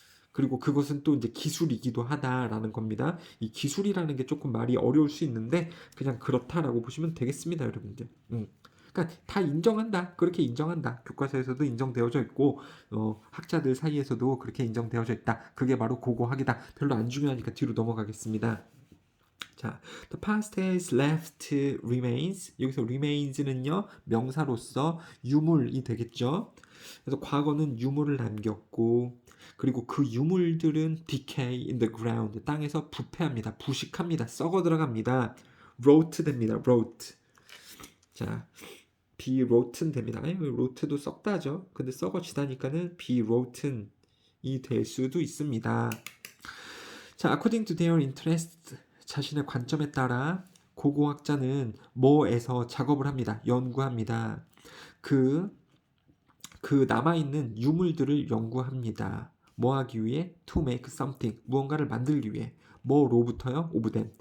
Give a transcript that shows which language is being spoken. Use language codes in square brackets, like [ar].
[ko] 그리고 그것은 또 이제 기술이기도 하다라는 겁니다. 이 기술이라는 게 조금 말이 어려울 수 있는데 그냥 그렇다라고 보시면 되겠습니다, 여러분들. 그러니까 다 인정한다. 그렇게 인정한다. 교과서에서도 인정되어져 있고 학자들 사이에서도 그렇게 인정되어져 있다. 그게 바로 고고학이다. 별로 안 중요하니까 뒤로 넘어가겠습니다. 자, [en] the past has left remains. [ko] 여기서 remains는요, 명사로서 유물이 되겠죠. 그래서 과거는 유물을 남겼고, 그리고 그 유물들은 [en] decay in the ground. [ko] 땅에서 부패합니다. 부식합니다. 썩어 들어갑니다. rot 됩니다. rot. 자, [en] be rotten [ko] 됩니다. 아니, rot도 썩다죠. 근데 썩어지다니까는 [en] be rotten [ko] 이 될 수도 있습니다. 자, [en] according to their interest. [ko] 자신의 관점에 따라 고고학자는 뭐에서 작업을 합니다. 연구합니다. 그 남아있는 유물들을 연구합니다. 뭐 하기 위해? [en] To make something. [ko] 무언가를 만들기 위해. 뭐로부터요? [en] of them.